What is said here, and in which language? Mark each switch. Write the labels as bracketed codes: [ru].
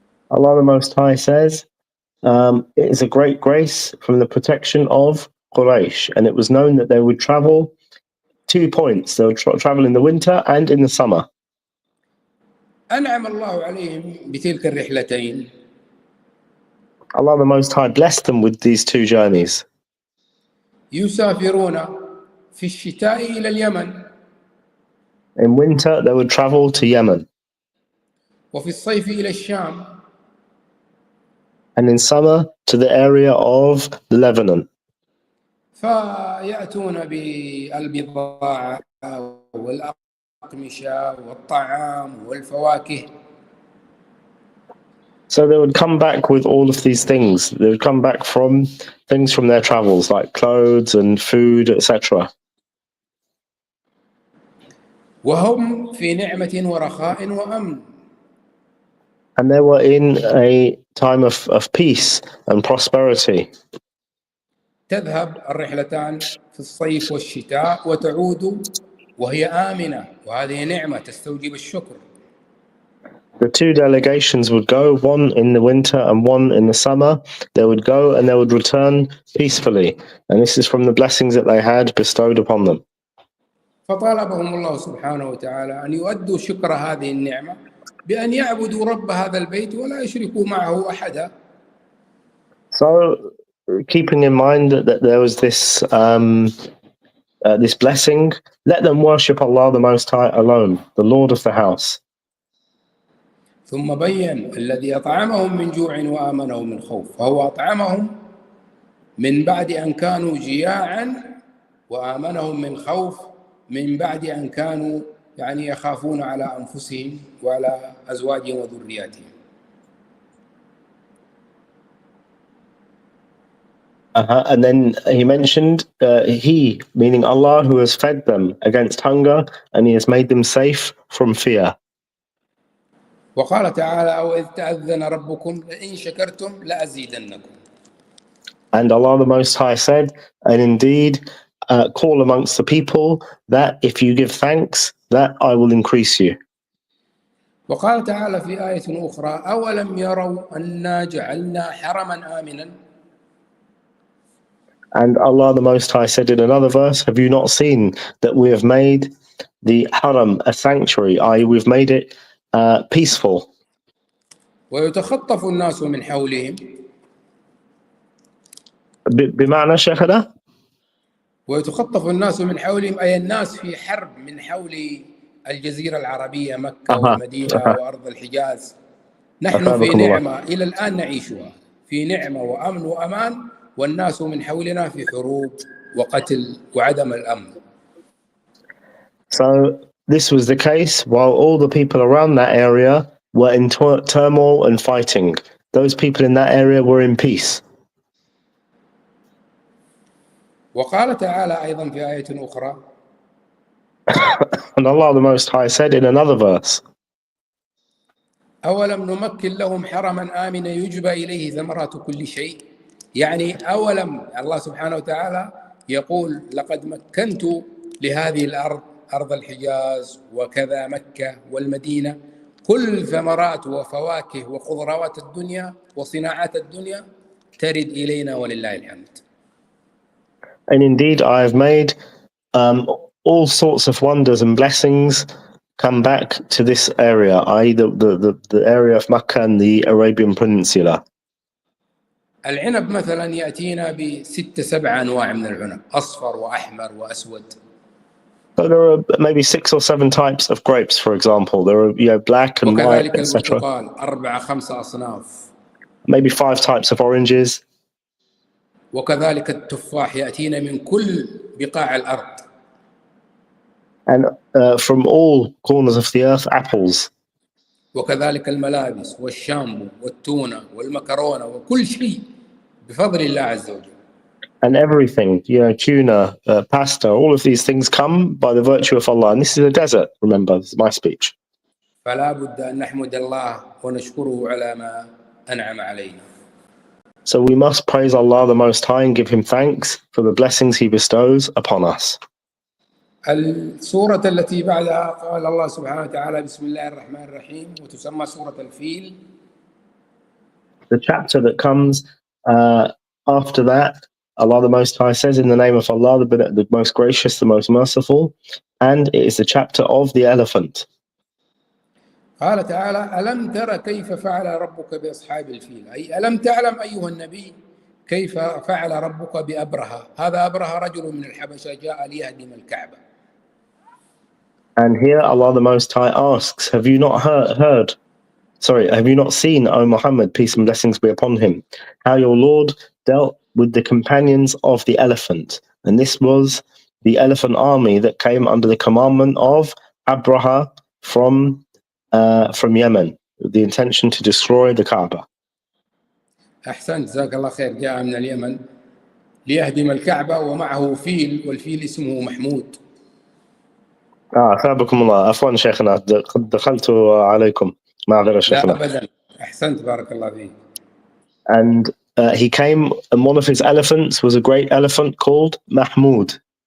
[en] Allah the Most High says, it is a great grace from the protection of Quraysh, and it was known that they would travel 2 points. They would travel in the winter and in the summer. [ar] أنعم الله عليهم بتلك الرحلتين. [en] Allah the Most High blessed them with these 2 journeys. [ar] يسافرون في الشتاء إلى اليمن. [en] In winter, they would travel to Yemen. [ar] وفي الصيف إلى الشام. [en] And in summer, to the area of Lebanon. [ar] فيأتون بالبضاعة والأقمشة والطعام والفواكه. [en] So they would come back with all of these things. They would come back from things from their travels, like clothes and food, etc. [ar] وهم في نعمة ورخاء وأمن. [en] And they were in a time of peace and prosperity. [ar] تذهب الرحلتان في الصيف والشتاء وتعود وهي آمنة، وهذه نعمة تستوجب الشكر. [en] The two delegations would go, one in the winter and one in the summer. They would go and they would return peacefully. And this is from the blessings that they had bestowed upon them. [ar] فطالبهم الله سبحانه وتعالى أن يؤدوا شكر هذه النعمة بأن يعبدوا رب هذا البيت ولا يشركوا معه أحدا. [en] So, keeping in mind that there was this this blessing, let them worship Allah the Most High alone, the Lord of the house. [ar] ثم بين الذي أطعمهم من جوع وآمنهم من خوف، فهو أطعمهم من بعد أن كانوا جياعا وآمنهم من خوف من بعد أن كانوا يعني يخافون على أنفسهم وعلى أزواجهم وذرياتهم. [en] And then he mentioned he, meaning Allah, who has fed them against hunger and he has made them safe from fear. [ar] وقال تعالى: أو إذ تأذن ربكم لئن شكرتم لأزيدنكم. [en] And Allah the Most High said, and indeed call amongst the people that if you give thanks, that I will increase you. [ar] وقال تعالى في آية أخرى: أولم يروا أنا جعلنا حرما آمنا. [en] And Allah the Most High said in another verse, have you not seen that we have made the haram a sanctuary, i.e. we've made it peaceful. [ar] ويتخطف الناس من حولهم. بمعنى شيخنا؟ ويتخطف الناس من حولهم أي الناس في حرب من حول الجزيرة العربية مكة والمدينة وأرض الحجاز. نحن في نعمة إلى الآن نعيشها، في نعمة وأمن وأمان، والناس من حولنا في حروب وقتل وعدم الأمن. [en] So this was the case while all the people around that area were in turmoil and fighting. Those people in that area were in peace. [ar] وقال تعالى أيضا في آية أخرى. [en] And Allah the Most High said in another verse, [ar] أولم نمكن لهم حرما آمنا يجبى إليه ثمرات كل شيء. يعني أولم الله سبحانه وتعالى يقول لقد مكنت لهذه الأرض، أرض الحجاز وكذا مكة والمدينة، كل ثمرات وفواكه وخضروات الدنيا وصناعات الدنيا ترد إلينا ولله الحمد. [en] And indeed I have made all sorts of wonders and blessings come back to this area, i.e. the area of Makkah and the Arabian Peninsula. [ar] العنب مثلا يأتينا بستة سبعة أنواع من العنب، أصفر وأحمر وأسود. [en] So there are maybe 6 or 7 types of grapes, for example. There are black and white, [ar] وكذلك [en] etc. [ar] البرتقال 4-5 أصناف. [en] Maybe 5 types of oranges. [ar] وكذلك التفاح يأتينا من كل بقاع الأرض. [en] And from all corners of the earth, apples. [ar] وكذلك الملابس والشامبو والتونة والمكرونة وكل شيء بفضل الله عز وجل. [en] And everything, tuna, pasta, all of these things come by the virtue of Allah. And this is a desert, remember, this is my speech. [ar] فلا بد أن نحمد الله ونشكره على ما أنعم علينا. [en] So we must praise Allah the Most High and give Him thanks for the blessings He bestows upon us. [ar] السورة التي بعدها قال الله سبحانه وتعالى بسم الله الرحمن الرحيم وتسمى سورة الفيل. [en] The chapter that comes after that, Allah the Most High says in the name of Allah, the most gracious, the most merciful, and it is the chapter of the elephant. [ar] قال تعالى ألم تر كيف فعل ربك بأصحاب الفيل، أي ألم تعلم أيها النبي كيف فعل ربك بأبرهة. هذا أبرهة رجل من الحبشة جاء ليهدم الكعبة. [en] And here Allah the Most High asks, have you not have you not seen, O Muhammad, peace and blessings be upon him, how your Lord dealt with the companions of the elephant? And this was the elephant army that came under the commandment of Abraha from Yemen, with the intention to destroy the Kaaba. [ar] أحسنت، جزاك الله خير. جاء من اليمن ليهدم الكعبة ومعه فيل، والفيل اسمه محمود. أثابكم الله. عفوا شيخنا قد دخلت عليكم. معذرة لا شيخنا. أبدا، أحسنت بارك الله فيك. [en] And he came, and one of his elephants was a great elephant called Mahmud.